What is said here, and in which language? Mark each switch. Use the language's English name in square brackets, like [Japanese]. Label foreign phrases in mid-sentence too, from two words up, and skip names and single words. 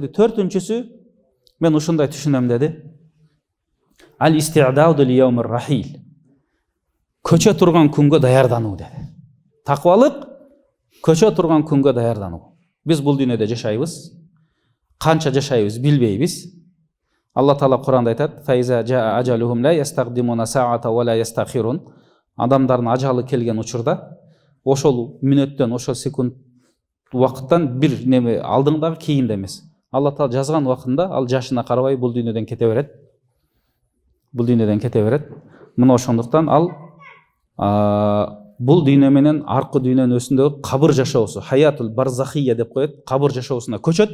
[Kyrgyz] 4-түнчүсү мен ушундай түшүнөм деди. [Arabic] الاستعداد ليوم الرحيل. [Kyrgyz] Көчө турган күнгө даярдануу деди. Таквалык көчө турган күнгө даярдануу. Биз бул дүйнөдө жашайбыз. Канча жашайбыз билбейбиз. Алла Таала Куранда айтат: [Arabic] "فإذا جاء أجلهم لا يستقدمون ساعة ولا يستأخرون." [Kyrgyz] Адамдардын ажалы келген учурда ошол мүнөттөн, ошол секунд убакыттан бир неме алдыңдагы кийинде эмес. Алла Таала жазган убакытында ал жашына карабай бул дүйнөдөн кете берет. Мына ошондуктан ал бул дүйнө менен аркы дүйнөнүн өсүндөгү кабыр жашоосу, [Arabic] حياة البرزخية [Kyrgyz] деп коет, кабыр жашоосуна көчөт.